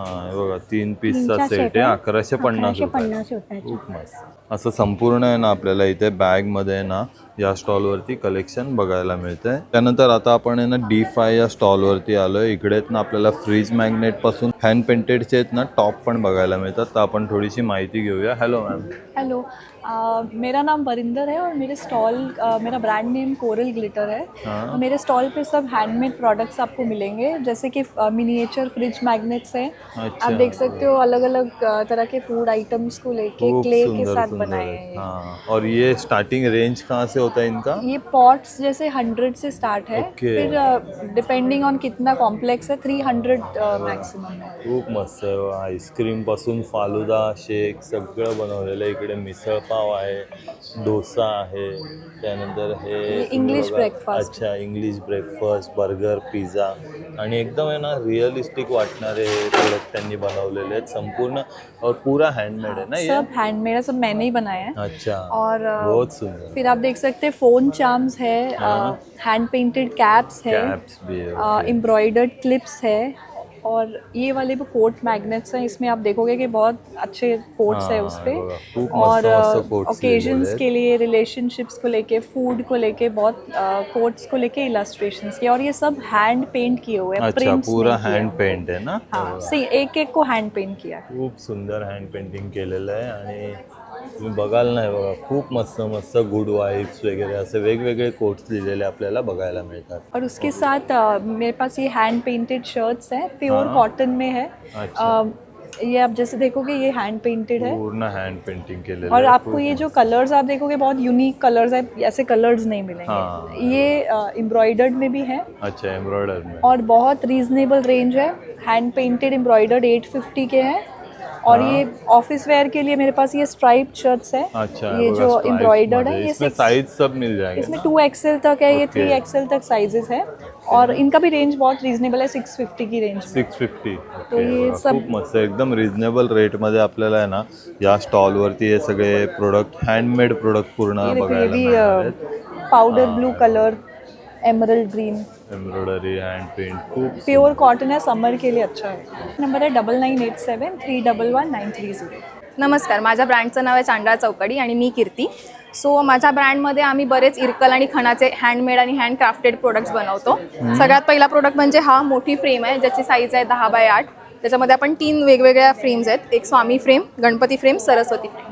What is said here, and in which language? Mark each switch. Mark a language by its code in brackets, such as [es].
[mr] हे बघा 3 पीसचा सेट आहे. 1150 रुपये. खूप मस्त. असं संपूर्ण आहे ना आपल्याला इथे बॅग मध्ये ना या स्टॉलवरती कलेक्शन बघायला मिळतंय. त्यानंतर आता आपण आहे ना D5 या स्टॉलवरती आलोय. इकडे ना आपल्याला फ्रीज मॅग्नेट पासून हँड पेंटेडचे आहेत ना टॉप पण बघायला मिळतात. तर आपण थोडीशी माहिती घेऊया. [en] Hello ma'am. [hi] हेलो, मेरा नाम वरिंदर है और मेरा ब्रांड नेम कोरल ग्लिटर है. मेरे स्टॉल पे सब हैंडमेड प्रोडक्ट्स आपको मिलेंगे, जैसे कि मिनिएचर फ्रिज मैग्नेट्स हैं. आप देख सकते हो अलग अलग तरह के फूड आइटम्स को लेके क्ले के साथ बनाए हैं. और ये स्टार्टिंग रेंज कहाँ से होता है इनका? ये पॉट्स जैसे 100 से स्टार्ट है. फिर डिपेंडिंग ऑन कितना कॉम्प्लेक्स है 300 मैक्सिमम है. [mr] खूप मस्त. आईस्क्रीम पासून फालुदा शेक सगळं बनवलेलं आहे. इकडे मिसळ पाव आहे, डोसा आहे, त्यानंतर हे [en] English breakfast. [mr] अच्छा, इंग्लिश ब्रेकफास्ट, बर्गर, पिझ्झा. आणि एकदम आहे ना रिअलिस्टिक वाटणारे प्रोडक्ट त्यांनी बनवलेले आहेत. [hi] संपूर्ण और पूरा हैंडमेड है ना. ये सब हैंडमेड है, सब मैंने ही बनाया है. अच्छा. और बहुत सुंदर. फिर आप देख सकते हैं फोन चार्म्स है, हैंड पेंटेड कैप्स है, कैप्स भी है, एम्ब्रॉयडर्ड क्लिप्स है. और ये वाले भी कोट मैग्नेट्स हैं. इसमें आप देखोगे कि बहुत अच्छे कोट्स है उस पर. और ओकेजन्स के लिए, रिलेशनशिप्स को लेके, फूड को लेके, बहुत कोट्स को लेके इलस्ट्रेशंस किए. और ये सब हैंड पेंट किए हुए हैं. [mr] अच्छा, पूरा हैंड पेंट आहे ना. [hi] हाँ, सही एक एक को हैंड पेंट किया. [mr] खूप सुंदर हँड पेंटिंग केलेलं आहे. आणि तुम्ही बघाल नाही बघा खूप मस्त मस्त गुड वाइब्स वगैरे असे वेगवेगळे कोट्स लिहिलेले आपल्याला बघायला मिळतात. [hi] और उसके साथ मेरे पास ये हैंड पेंटेड शर्ट्स हैं, प्योर कॉटन में है. ये आप जैसे देखोगे ये हैंड पेंटेड है, [mr] पूर्ण हैंड पेंटिंग केलेलं [hi] और [mr] आहे. [hi] आपको ये जो कलर्स आप देखोगे बहुत यूनिक कलर्स है. ऐसे कलर्स नहीं मिलेंगे. ये एम्ब्रॉयडर्ड में भी है. अच्छा, एम्ब्रॉयडर में. और बहुत रीजनेबल रेंज है. हैंड पेंटेड एम्ब्रॉयडर्ड 850 के हैं. और ये ऑफिस वेयर के लिए मेरे पास ये स्ट्राइप्ड शर्ट्स है. अच्छा, ये जो एम्ब्रॉयडर्ड है, ये इसमें साइज सब मिल जाएंगे. इसमें 2XL तक है, ये 3XL तक साइजेस है. और इनका भी रेंज बहुत रीजनेबल है, 650 की रेंज. 650. तो ये सब [mr] खूप मस्त. एकदम रिजनेबल रेट मध्ये आपल्याला आहे ना या स्टॉल वरती हे सगळे प्रोडक्ट हँडमेड प्रोडक्ट पूर्ण बघायला मिळतात. [en] powder blue colour, emerald green, [mr] embroidery, hand paint, खूप [hi] प्योर कॉटन है, समर के लिए अच्छा है. [mr] नंबर आहे 9987311930. नमस्कार, माझ्या ब्रँडचं नाव आहे चांडाळ चौकडी आणि मी कीर्ती. सो माझ्या ब्रँडमध्ये आम्ही बरेच इरकल आणि खणाचे हँडमेड आणि हँड क्राफ्टेड प्रोडक्ट्स बनवतो. सगळ्यात पहिला प्रोडक्ट म्हणजे हा मोठी फ्रेम आहे ज्याची साईज आहे 10x8. त्याच्यामध्ये आपण 3 वेगवेगळ्या फ्रेम्स आहेत. एक स्वामी frame, Ganpati frame, Saraswati frame.